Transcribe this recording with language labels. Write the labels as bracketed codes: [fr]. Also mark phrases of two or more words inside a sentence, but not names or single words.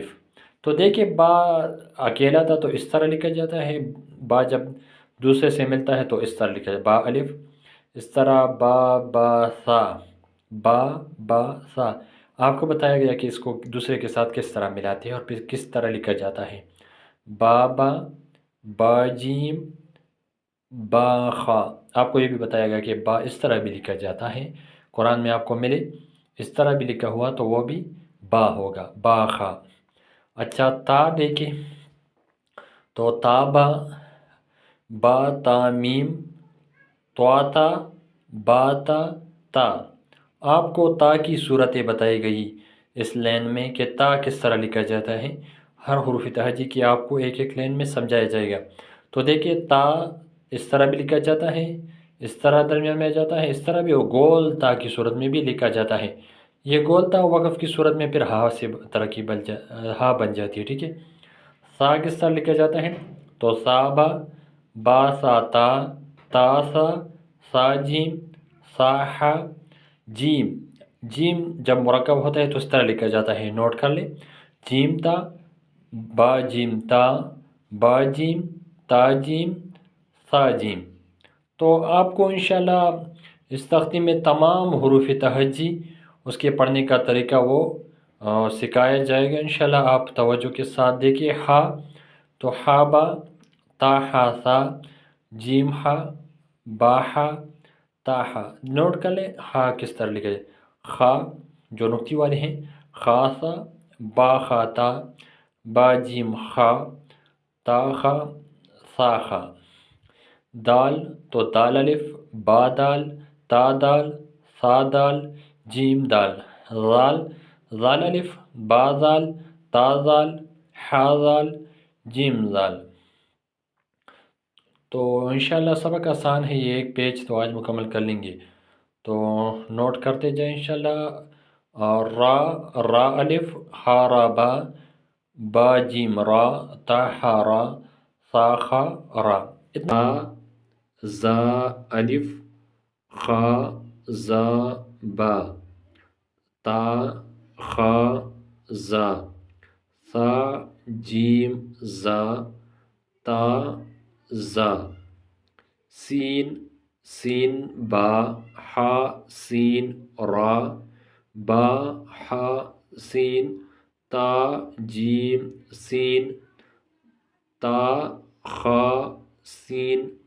[ur] تو دیکھیں با اکیلا تھا تو اس طرح لکھا جاتا ہے، با جب دوسرے سے ملتا ہے تو اس طرح لکھا جاتا ہے، با الف۔ اس طرح با سا، با سا۔ آپ کو بتایا گیا کہ اس کو دوسرے کے ساتھ کس طرح ملاتے ہیں اور پھر کس طرح لکھا جاتا ہے۔ با جیم، با خا۔ آپ کو یہ بھی بتایا گیا کہ با اس طرح بھی لکھا جاتا ہے، قرآن میں آپ کو ملے اس طرح بھی لکھا ہوا تو وہ بھی با ہوگا، با خا۔ اچھا تا دیکھیں تو تابا، با تا میم، تواتا، باتا تا۔ آپ کو تا کی صورتیں بتائی گئی اس لین میں کہ تا کس طرح لکھا جاتا ہے۔ ہر حروف تہجی کی آپ کو ایک ایک لین میں سمجھایا جائے گا۔ تو دیکھیں تا اس طرح بھی لکھا جاتا ہے، اس طرح درمیان میں جاتا ہے، اس طرح بھی وہ گول تا کی صورت میں بھی لکھا جاتا ہے۔ یہ گول تا وقف کی صورت میں پھر ہا سے ترکیب ہا بن جاتی ہے، ٹھیک ہے۔ سا کس طرح لکھا جاتا ہے تو سابا، با سا تا، تا سا، سا جیم، سا ہا، جیم۔ جیم جب مرکب ہوتا ہے تو اس طرح لکھا جاتا ہے، نوٹ کر لیں۔ جیم تا، با جیم تا، با جیم، تا جیم، سا جیم۔ تو آپ کو انشاءاللہ اس تختی میں تمام حروف تہجی اس کے پڑھنے کا طریقہ وہ سکھایا جائے گا انشاءاللہ۔ آپ توجہ کے ساتھ دیکھیے۔ ہا تو ہا با، تا ہا سا، جیم ہا، با ہا، تا ہا۔ نوٹ کر لیں ہا کس طرح لکھا جائے۔ خا جو نقطی والے ہیں، خا سا، با خا تا، با جیم خا، تا خا، سا خا۔ دال تو دال الف، با دال، تا دال، سا دال، جیم دال۔ زال الف، با زال، تا زال، ہا زال، جیم زال۔ تو انشاءاللہ سبق آسان ہے، یہ ایک پیج تو آج مکمل کر لیں گے، تو نوٹ کرتے جائیں انشاءاللہ۔ اور را الف، ہا را با جیم را، تا ہا را، سا خا را۔ اتنا زا الف، خا زا با، تا خا زا، سا جیم زا، تا زا۔ سین با، ہا سین را، با ہا سین، تا جیم سین، تا خا سین،